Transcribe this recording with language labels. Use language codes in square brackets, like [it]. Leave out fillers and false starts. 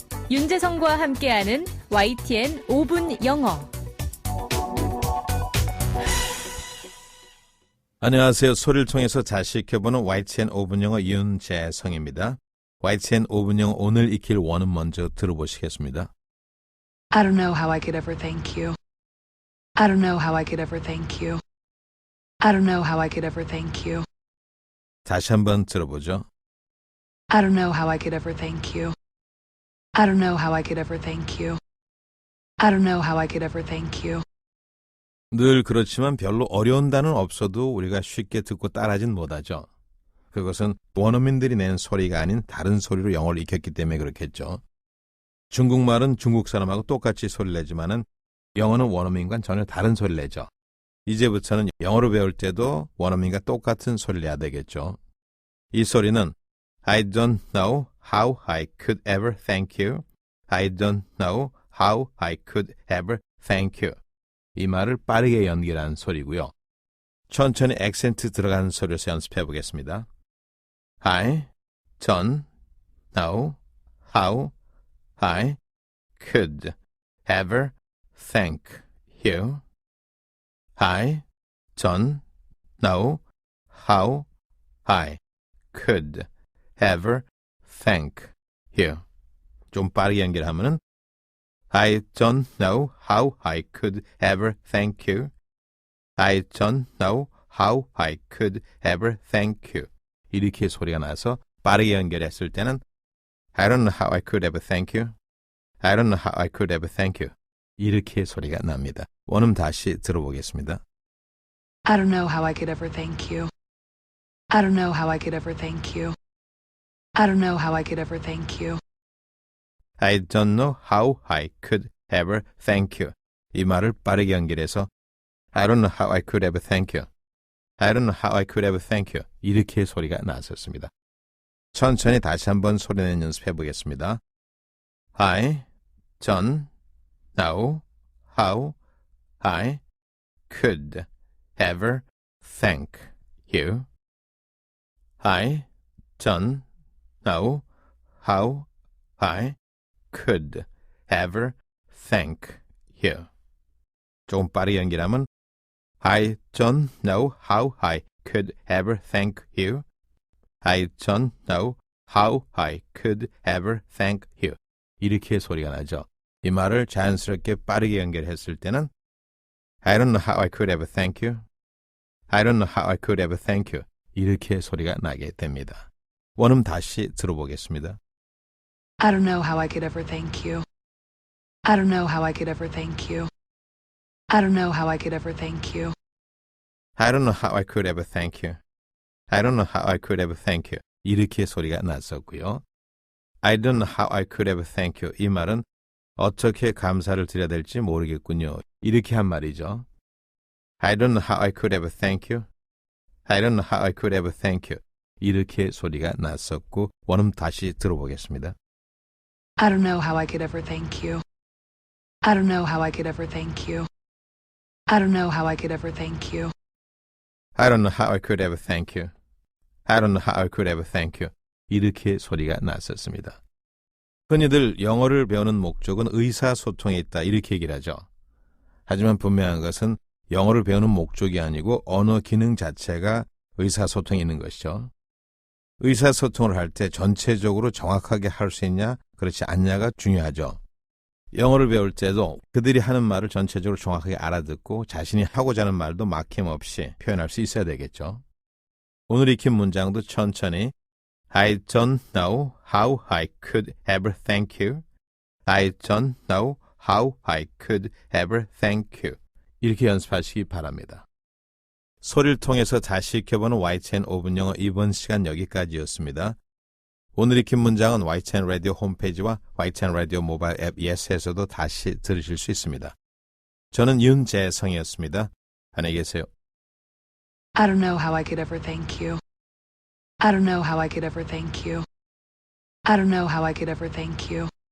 [ko] 윤재성과 함께하는 YTN 5분 영어. 안녕하세요. 소리를 통해서 다시 익혀보는 YTN 5분 영어 윤재성입니다. YTN 5분 영어 오늘 익힐 원은 먼저 들어보시겠습니다. [en] I don't know how I could ever thank you. I don't know how I could ever thank you. I don't know how I could ever thank you. [ko] 다시 한번 들어보죠. [en] I don't know how I could ever thank you. I don't know how I could ever thank you. I don't know how I could ever thank you. [ko] 늘 그렇지만 별로 어려운 단어는 없어도 우리가 쉽게 듣고 따라하진 못하죠. 그것은 원어민들이 낸 소리가 아닌 다른 소리로 영어를 익혔기 때문에 그렇겠죠. 중국말은 중국 사람하고 똑같이 소리를 내지만은 영어는 원어민과는 전혀 다른 소리를 내죠. 이제부터는 영어로 배울 때도 원어민과 똑같은 소리를 내야 되겠죠. 이 소리는 [en] I don't know how I could ever thank you. I don't know how I could ever thank you. [ko] 이 말을 빠르게 연결한 소리고요. 천천히 액센트 들어가는 소리에서 연습해 보겠습니다. [en] I don't know how I could ever thank you. I don't know how I could ever thank you. [ko] 좀 빠르게 연결하면은 [en] I don't know how I could ever thank you. I don't know how I could ever thank you. [ko] 이렇게 소리가 나서 빠르게 연결했을 때는 [en] I don't know how I could ever thank you. I don't know how I could ever thank you. [ko] 이렇게 소리가 납니다. 원음 다시 들어보겠습니다. [en] I don't know how I could ever thank you. I don't know how I could ever thank you. I don't know how I could ever thank you. I don't know how I could ever thank you. [ko] 이 말을 빠르게 연결해서 [en] I don't know how I could ever thank you. I don't know how I could ever thank you. [ko] 이렇게 소리가 났었습니다. 천천히 다시 한번 소리내는 연습해 보겠습니다. [en] I don't know how I could ever thank you. I don't know how I could ever thank you. [ko] 조금 빠르게 연결하면 [en] I don't know how I could ever thank you. I don't know how I could ever thank you. [ko] 이렇게 소리가 나죠. 이 말을 자연스럽게 빠르게 연결했을 때는 [en] I don't know how I could ever thank you. I don't know how I could ever thank you. [ko] 이렇게 소리가 나게 됩니다. 원음 다시 들어보겠습니다. [en] I don't know how I could ever thank you. I don't know how I could ever thank you. I don't know how I could ever thank you. I don't know how I could ever thank you. I don't know how I could ever thank you. [ko] 이렇게 소리가 났었고요. [en] I don't know how I could ever thank you. [ko] 이 말은 어떻게 감사를 드려야 될지 모르겠군요. 이렇게 한 말이죠. [en] I don't know how I could ever thank you. I don't know how I could ever thank you. [ko] 이렇게 소리가 났었고 원음 다시 들어보겠습니다. [en] I don't know how I could ever thank you. I don't know how I could ever thank you. I don't know how I could ever thank you. I don't know how I could ever thank you. I don't know how I could ever thank you. [ko] 이렇게 소리가 났었습니다. 흔히들 영어를 배우는 목적은 의사소통에 있다 이렇게 얘기를 하죠. 하지만 분명한 것은 영어를 배우는 목적이 아니고 언어 기능 자체가 의사소통에 있는 것이죠. 의사소통을 할 때 전체적으로 정확하게 할 수 있냐 그렇지 않냐가 중요하죠. 영어를 배울 때도 그들이 하는 말을 전체적으로 정확하게 알아듣고 자신이 하고자 하는 말도 막힘없이 표현할 수 있어야 되겠죠. 오늘 익힌 문장도 천천히 [en] I don't know how I could ever thank you. I don't know how I could ever thank you. [ko] 이렇게 연습하시기 바랍니다. 소리를 통해서 다시 익혀보는 YTN 5분 영어 이번 시간 여기까지였습니다. 오늘 익힌 문장은 YTN 라디오 홈페이지와 YTN 라디오 모바일 앱 예스에서도 다시 들으실 수 있습니다. 저는 윤재성이었습니다. 안녕히 계세요. [en] I don't know how I could ever thank you. I don't know how I could ever thank you. I don't know how I could ever thank you.